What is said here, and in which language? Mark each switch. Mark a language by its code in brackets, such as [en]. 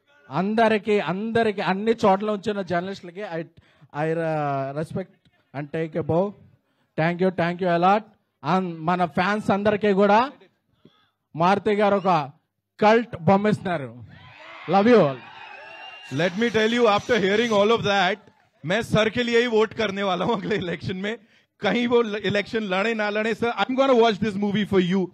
[te] అందరికి అన్ని చోట్ల వచ్చిన జర్నలిస్టులకి [en] I respect and take a bow. Thank you a lot. And [te] మన ఫ్యాన్స్ అందరికీ కూడా మారుతి గారు ఒక cult బొమ్మిస్తున్నారు. [en] Love you all. Let me tell you, after hearing all of that, [hi] मैं सर के लिए ही वोट करने वाला हूं अगले इलेक्शन में. कहीं वो इलेक्शन लड़े ना लड़े sir, [en] I'm going to watch this movie for you.